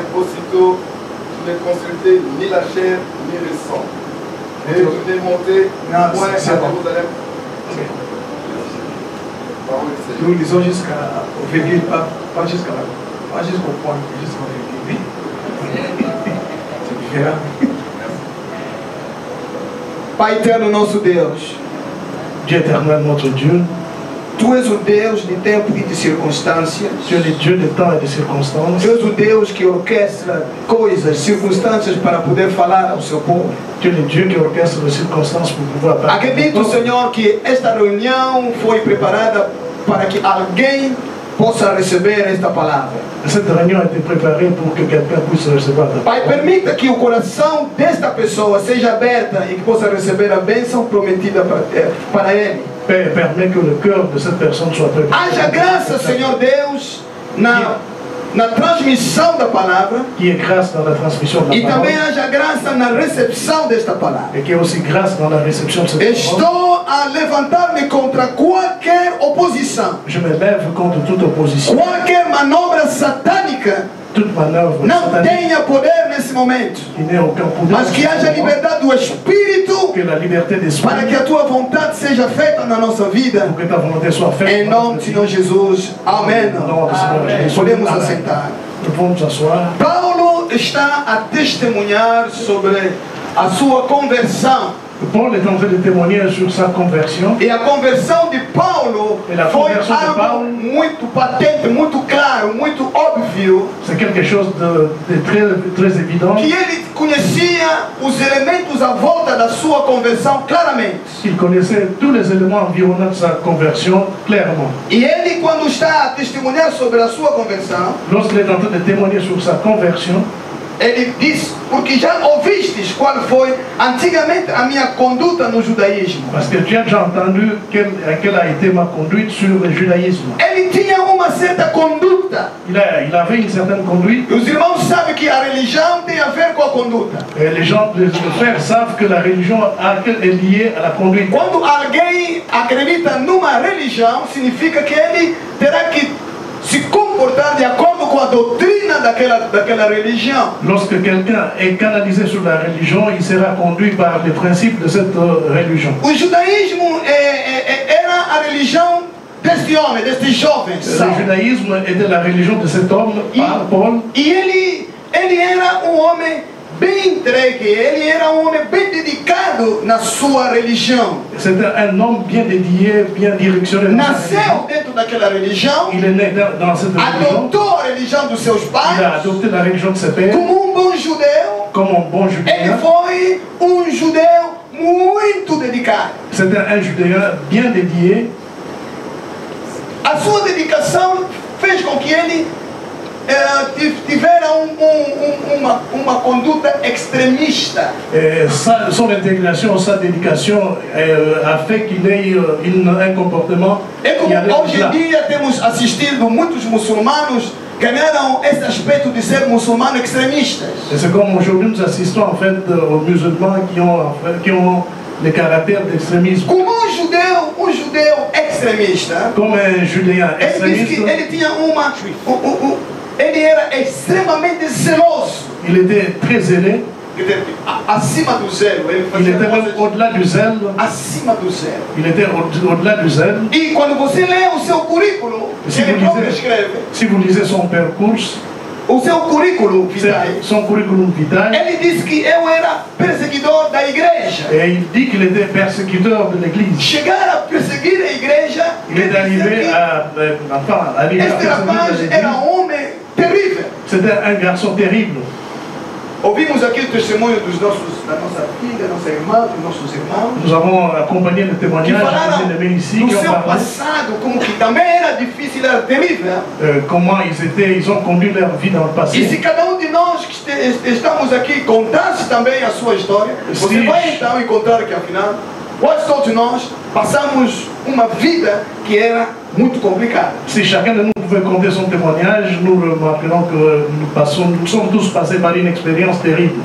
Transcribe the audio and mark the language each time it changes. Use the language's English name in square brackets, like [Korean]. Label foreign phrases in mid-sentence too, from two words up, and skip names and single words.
[French] Aussitôt, je n'ai consulté ni la chair ni le sang. Et je n'ai monté point à Jérusalem. Nous lisons jusqu'au virgule, pas jusqu'au point, jusqu'au virgule. Oui. C'est différent. [Portuguese] Pai eterno, nosso Deus. [French] Dieu éternel, notre Dieu. [Portuguese] Tu és o Deus de tempo e de circunstâncias. [French] Tu es le Dieu de temps et de circonstances. [Portuguese] Tu és o Deus que orquestra coisas, circunstâncias para poder falar ao seu povo. [French] Tu es le Dieu qui orchestre les circonstances pour pouvoir parler. [Portuguese] Acredito, Senhor, que esta reunião foi preparada para que alguém possa receber esta palavra. [French] Cette réunion a été préparée pour que quelqu'un puisse recevoir ta [Portuguese] Pai, permita que o coração desta pessoa seja aberta e que possa receber a bênção prometida para ele. [French] Père, permet que le cœur de cette personne soit préparé. [Portuguese] Haja graça, Senhor Deus, na transmissão da palavra. [French] Qui est grâce dans la transmission de la [Portuguese] E [French] parole. [Portuguese] também haja graça na recepção desta palavra. [French] Et qui est aussi grâce dans la réception de cette parole. [Portuguese] Estou a levantar-me contra qualquer oposição. [French] Je me lève contre toute opposition. [Portuguese] Qualquer manobra satânica [French] Toute manœuvre [Portuguese] não [French] satanique [Portuguese] tenha poder nesse momento. [French] qui n'ait aucun pouvoir. [Portuguese] Mas que haja liberdade do Espírito [French] Que la liberté d'esprit. [Portuguese] para que a tua vontade seja feita na nossa vida. [French] Pour que ta volonté soit faite. [Portuguese] Em nome de Senhor Jesus. Amém. Podemos assentar. [French] Nous pouvons nous asseoir. [Portuguese] Paulo está a testemunhar sobre a sua conversão [French] Paul est en train de témoigner sur sa conversion. [Portuguese] E a conversão de Paulo E a foi conversão de algo Paulo muito patente, muito claro, muito óbvio. [French] C'est quelque chose de très évident. [Portuguese] Que ele conhecia os elementos à volta da sua conversão claramente. [French] Il connaissait tous les éléments environnants de sa conversion clairement. [Portuguese] E ele, quando está a testemunhar sobre a sua conversão, [French] Lorsqu'il est en train de témoigner sur sa conversion, [Portuguese] ele diz, porque já ouvistes qual foi antigamente a minha conduta no judaísmo. [French] parce que tu as déjà entendu quelle a été ma conduite sur le judaïsme. [Portuguese] Ele tinha uma certa conduta. [French] Il avait une certaine conduite. [Portuguese] E os irmãos sabem que a religião tem a ver com a conduta. [French] Et les frères savent que la religion est liée à la conduite. [Portuguese] Quando alguém acredita numa religião, significa que ele terá que se comportar de acordo com a doutrina daquela religião. [French] Lorsque quelqu'un est canalisé sur la religion, il sera conduit par les principes de cette religion. [Portuguese] O judaísmo era a religião deste homem, deste jovem. [French] Le judaïsme était la religion de cet homme, Paul. [Portuguese] E ele era um homem bem entregue, ele era um homem bem dedicado na sua religião. [French] C'était un homme bien dédié, bien directionné. [Portuguese] Nasceu dentro daquela religião. [French] Il est né dans cette religion. [Portuguese] Adotou a religião dos seus pais. [French] Il a adopté la religion de ses pères. [Portuguese] Como bom judeu. [French] Comme un bon judéen. [Portuguese] Ele foi judeu muito dedicado. [French] C'était un judéen bien dédié. [Portuguese] A sua dedicação fez com que ele tivera uma conduta extremista. [French] Son intégration, sa dédication a fait qu'il ait un comportement. [Portuguese] É como hoje em dia temos assistido muitos muçulmanos ganharam esse aspecto de ser muçulmano extremistas. [French] C'est comme aujourd'hui nous assistons en fait aux musulmans qui ont le caractère d'extrémisme. [Portuguese] Como um judeu extremista. [French] Comme un judéen extrémiste. [Portuguese] Ele tinha ele era extremamente zeloso. [French] Il était très zélé. [Portuguese] Acima do zelo. [French] Il était même au-delà du zèle. [Portuguese] Acima do zelo. [French] Il était au-delà du zèle. [Portuguese] E quando você lê o seu currículo, ele próprio escreve. [French] Si vous lisez son parcours, [Portuguese] o seu currículo vitae, [French] son curriculum vitae, [Portuguese] ele diz que eu era perseguidor da igreja. [French] Et il dit qu'il était persécuteur de l'église. [Portuguese] Chegar a perseguir a igreja. [French] Il est arrivé à perséguir l'église. [Portuguese] Era homem terrível. [French] C'était un garçon terrible. [Portuguese] Ouvimos aqui o testemunho da nossa filha, nossa irmã, dos nossos irmãos. [French] Nous avons accompagné le témoignage des amis ici qui ont [Portuguese] seu [French] parlé. [Portuguese] Passado, como que também era difícil, era terrível. [French] Comment ils ont conduit leur vie dans le passé. [Portuguese] E se cada de nós que estamos aqui contasse também a sua história, você vai então encontrar que afinal, quase todos nós passamos uma vida que era muito complicada. [French] Si chacun de nous pouvait compter son témoignage, nous remarquerons que nous sommes tous passés par une expérience terrible.